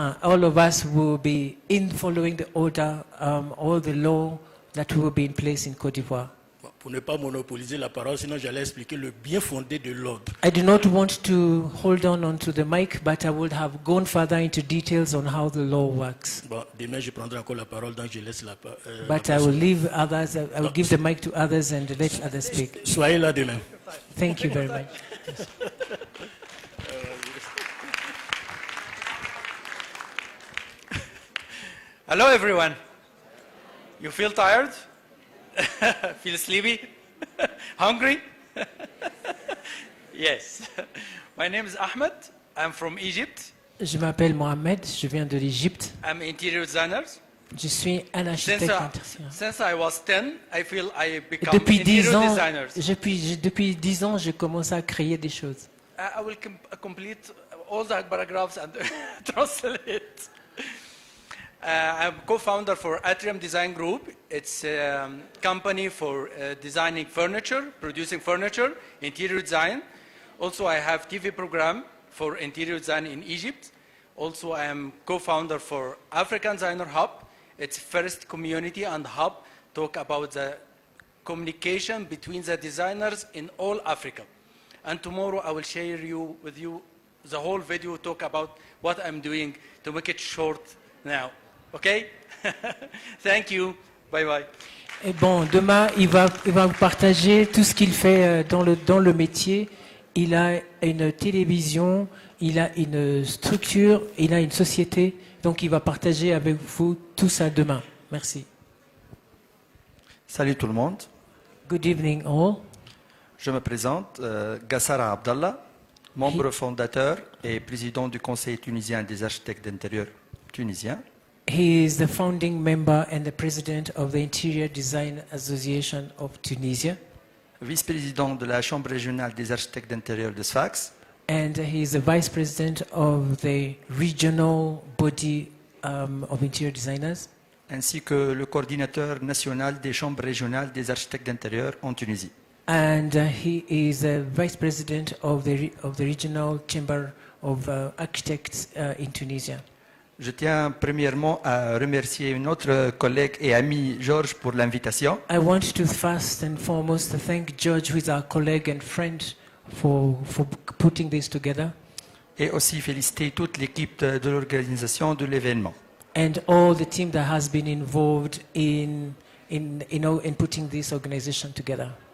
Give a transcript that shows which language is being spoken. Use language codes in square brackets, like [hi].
[en] all of us will be in following the order, all the law that will be in place in Côte d'Ivoire. [fr] Pour ne pas monopoliser la parole, sinon j'allais expliquer le bien fondé de l'ordre. [en] I do not want to hold on to the mic, but I would have gone further into details on how the law works. [fr] Bon, demain je prendrai encore la parole, donc je laisse la parole. [en] But I will leave others, I will give the mic to others and let others speak. [fr] Soyez là demain. [en] Thank you very much. Hello, everyone. You feel tired? Feel sleepy? Hungry? Yes. My name is Ahmed. I'm from Egypt. [fr] Je m'appelle Mohamed, je viens de l'Égypte. [en] I'm interior designer. [fr] Je suis un architecte intérieur. [en] Since I was 10, I feel I become [fr] Depuis 10 [en] interior [fr] ans, [en] designer. [fr] depuis 10 ans, je commence à créer des choses. [en] I will complete all the paragraphs and translate. I'm co-founder for Atrium Design Group. It's a company for designing furniture, producing furniture, interior design. Also, I have TV program for interior design in Egypt. Also, I am co-founder for African Designer Hub. It's first community and hub talk about the communication between the designers in all Africa. And tomorrow I will share with you the whole video talk about what I'm doing to make it short now. Okay? Thank you. Bye bye. [fr] Et bon, demain, il va vous partager tout ce qu'il fait dans le métier. Il a une télévision, il a une structure, il a une société. Donc, il va partager avec vous tout ça demain. Merci. Salut tout le monde. [en] Good evening all. [fr] Je me présente, Gassara Abdallah, membre fondateur et président du Conseil tunisien des architectes d'intérieur tunisiens. [en] He is the founding member and the president of the Interior Design Association of Tunisia. [fr] Vice-président de la Chambre régionale des architectes d'intérieur de Sfax. [en] And he is the vice president of the regional body of interior designers. [fr] Ainsi que le coordinateur national des chambres régionales des architectes d'intérieur en Tunisie. [en] And he is a vice president of the regional chamber of architects in Tunisia. [fr] Je tiens premièrement à remercier notre collègue et ami Georges pour l'invitation. [en] I want to first and foremost thank George, who is our colleague and friend, for putting this together. [fr] Et aussi féliciter toute l'équipe de l'organisation de l'événement. [en] And all the team that has been involved in putting this organization together.